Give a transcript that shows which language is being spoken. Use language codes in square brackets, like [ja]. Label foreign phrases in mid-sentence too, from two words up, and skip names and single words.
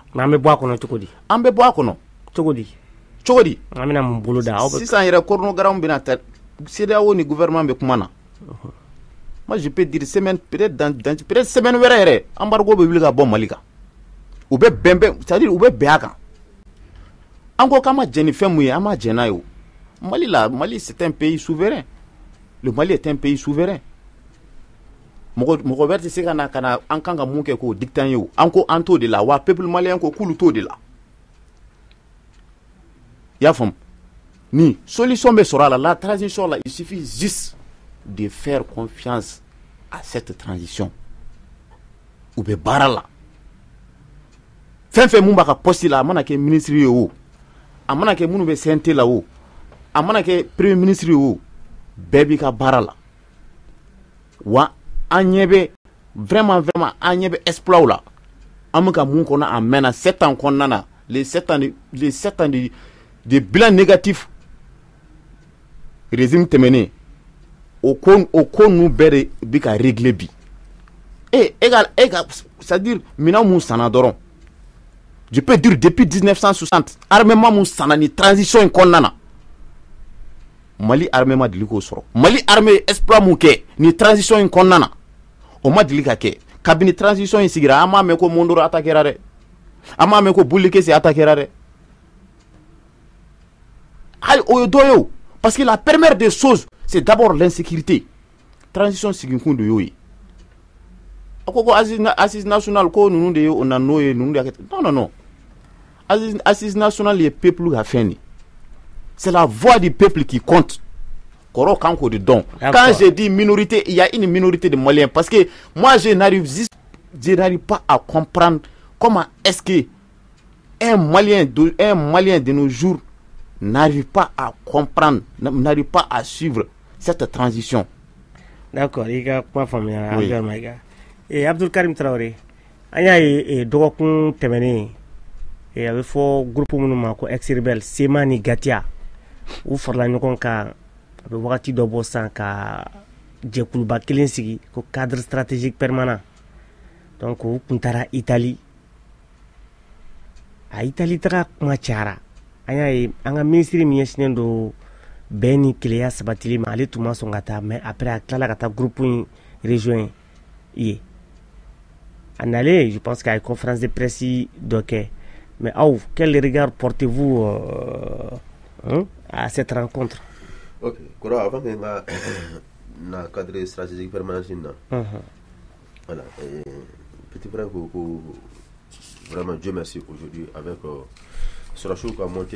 [bm] mais an bɛ bɔ a kɔnɔ cogo di an bɛ bɔ a kɔnɔ cogo di an bɛna mun bolo da aw bɛ sisan yɛrɛ coronavirus bɛna ta CEDEAO ni gouvernement bɛ kuma na [fr] moi je peux dire semaine peut-être semaine [bm] wɛrɛ yɛrɛ embargo bɛ wuli ka bɔ Mali kan u bɛ bɛn [fr] c'est à dire [bm] u bɛ bɛn a kan an ko k'an ma jɛn ni fɛn mun ye an ma jɛn n'a ye o Mali [fr] c'est un pays souverain le Mali est un pays souverain [bm] mɔgɔ wɛrɛ tɛ se ka na an kan ka mun kɛ k'o dicter an ye o an ko an t'o de la wa [fr] peuple malien [bm] ko k'olu t'o de la i y'a faamu ni solution bɛ sɔrɔ a la transition là [fr] il suffit juste de faire confiance à cette transition [bm] u bɛ baara la fɛn mun b'a ka poste la a mana kɛ ministre ye o a mana kɛ minnu bɛ CNT la o a mana kɛ premier ministre ye o bɛɛ b'i ka baara la wa an ɲɛ bɛ vraiment an ɲɛ bɛ exploit la an bɛ ka mun kɔnɔ a mɛnna 7 ans kɔnɔna na [fr] les 7 ans de bilan négatif régime [bm] tɛmɛnen o ko ninnu bɛɛ de bi ka régler bi c'est-à-dire minɛn mun sanna dɔrɔn [fr] je peux dire depuis 1960 armement [bm] mun sanna ni transition in kɔnɔna na Mali armée ma deli k'o sɔrɔ Mali armée exploit mun kɛ ni transition in kɔnɔna na o ma deli ka kɛ kabini transition in sigira an m'a mɛn ko Mondoro attaquera dɛ an m'a mɛn ko Buli Kese attaquera dɛ hali o ye dɔ ye o [fr] parce que la première des choses c'est d'abord l'insécurité [bm] transition sigikun de y'o ye a ko [fr] assise nationale [bm] ko ninnu de ye o na n'o ye ninnu de y'a kɛ [fr] non assise nationale [bm] ye peuple ka fɛn de [fr] c'est la voix du peuple qui compte. Quand je dis minorité, il y a une minorité de Maliens. Parce que moi, je n'arrive pas à comprendre comment est-ce que un Malien de nos jours n'arrive pas à comprendre, n'arrive pas à suivre cette transition. D'accord, il y a quoi et [bm] Abdul Karim Traoré, [fr] il y a [bm] dɔgɔkun tɛmɛnen a bɛ fɔ groupe minnu ma ko ex-rebelle Sema ni Gatia u farala ɲɔgɔn kan a bɛ wagati dɔ bɔ san ka jɛkuluba kelen sigi ko [fr] cadre stratégique permanent [bm] donc u kun taara Italie a Italie taga kuma cayara an y'a ye an ka ministre min ɲɛsinnen don bɛn ni keleya sabatili ma ale tun ma sɔn ka taa [fr] mais après [bm] a tilala ka taa groupe in région ye a nalen [fr] je pense qu'il y a une conférence de presse [bm] dɔ kɛ mais aw [fr] quel regard portez-vous à cette rencontre? Ok, avant que na cadre stratégique permanent voilà, petit frère vraiment Dieu merci aujourd'hui avec Sorachou qui a monté